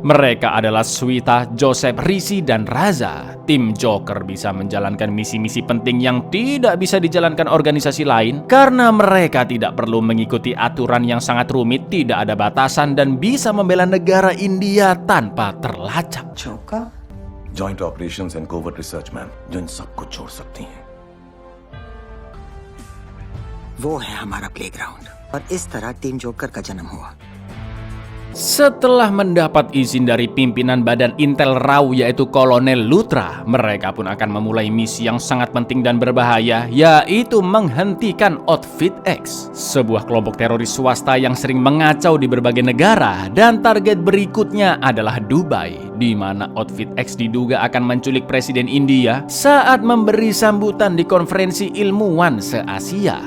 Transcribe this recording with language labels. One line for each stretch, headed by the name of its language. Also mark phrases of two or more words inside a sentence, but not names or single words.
Indonesian: Mereka adalah Swita, Joseph, Rishi, dan Raza. Tim Joker bisa menjalankan misi-misi penting yang tidak bisa dijalankan organisasi lain karena mereka tidak perlu mengikuti aturan yang sangat rumit, tidak ada batasan, dan bisa membela negara India tanpa terlacak. Joker?
English: Joint Operations and Covert Research
Hindi: मैम, जो इन सबको छोड़ सकती हैं। वो है हमारा प्लेग्राउंड और इस तरह टीम जोकर का जन्म हुआ।
Indonesian: Setelah mendapat izin dari pimpinan Badan Intel RAW yaitu Kolonel Luthra, mereka pun akan memulai misi yang sangat penting dan berbahaya, yaitu menghentikan Outfit X, sebuah kelompok teroris swasta yang sering mengacau di berbagai negara, dan target berikutnya adalah Dubai, di mana Outfit X diduga akan menculik Presiden India saat memberi sambutan di konferensi ilmuwan se-Asia.